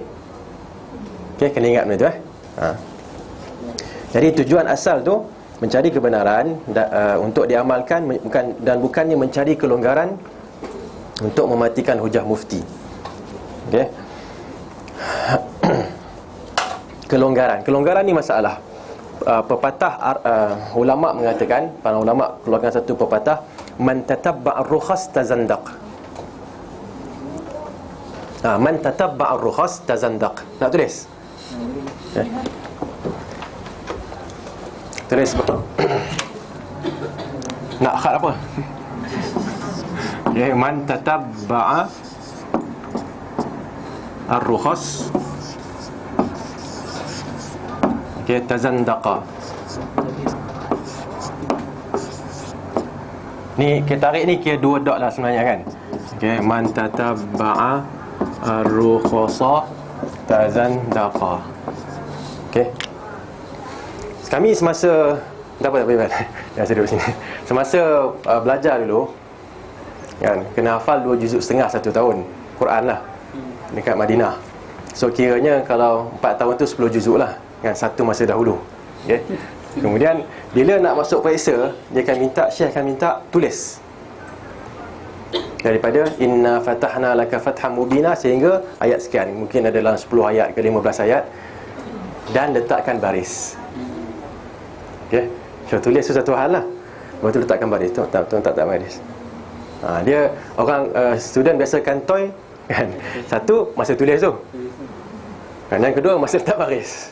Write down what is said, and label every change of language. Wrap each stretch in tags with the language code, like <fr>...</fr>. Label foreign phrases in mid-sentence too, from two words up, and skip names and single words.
<ms>Okay, kena ingat benda tu Jadi tujuan asal tu mencari kebenaran untuk diamalkan, bukannya mencari kelonggaran untuk mematikan hujah mufti. Okay. Kelonggaran ni masalah. Pepatah ulama mengatakan, para ulama keluarkan satu pepatah,</ms> <ar>من تتبع الرخص تزندق. من تتبع الرخص تزندق.</ar> <ms>Nak tulis? Tulis. Nak khat apa?</ms> <ar>Okay, من تتبع الرخص, okay, tazandaqa.</ar> <ms>Ni kita tarik ni kira 2 dot lah sebenarnya kan.</ms> <ar>Okay, من تتبع الرخص تزندق.</ar> <ms>Okay. Kami semasa tak apa. Jangan saya duduk sini. Semasa belajar dulu kan, kena hafal 2 juzuk setengah 1 tahun Quran lah dekat Madinah. So kiranya kalau 4 tahun tu 10 juzuk lah kan, satu masa dahulu. Okay. Kemudian bila nak masuk periksa, dia akan minta, Syekh akan minta tulis daripada</ms> <ar>إنا فتحنا لك فتحا مبينا</ar> <ms>sehingga ayat sekian, mungkin ada dalam 10 ayat ke 15 ayat, dan letakkan baris. Okay. So tulis satu hal lah, lepas tu letakkan baris. Tuan tak baris. Dia orang student biasa kantoi kan, satu masa tulis tu kan, yang kedua masa letak baris.</ms>